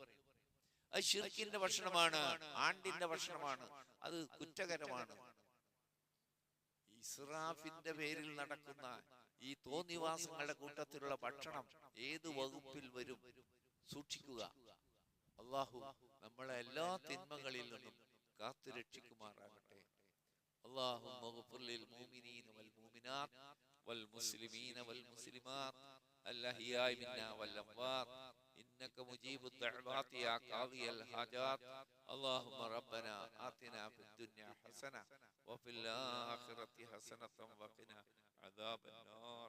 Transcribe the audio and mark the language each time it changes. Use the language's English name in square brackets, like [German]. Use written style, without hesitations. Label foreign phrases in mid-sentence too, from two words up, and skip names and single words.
[Malayalam] അത് ശിർക്കിന്റെ ഭക്ഷണമാണ്, ആണ്ടിന്റെ ഭക്ഷണമാണ്, അത് കുറ്റകരമാണ്. ഇസ്റാഫിന്റെ പേരിൽ നടക്കുന്ന ഈ തോന്നിവാസങ്ങളുടെ കൂട്ടത്തിലുള്ള ഭക്ഷണം ഏത് വകുപ്പിൽ വരും? സൂക്ഷിക്കുക. അല്ലാഹു നമ്മളെ എല്ലാ തിന്മകളിൽ നിന്നും കാത്തു രക്ഷിക്കുമാറാകട്ടെ. [Arabic] اللهم اغفر للمؤمنين والمؤمنات والمسلمين والمسلمات الأحياء منا والأموات إنك مجيب الدعوات يا قاضي الحاجات. اللهم ربنا آتنا في الدنيا حسنة وفي الآخرة حسنة وقنا عذاب النار.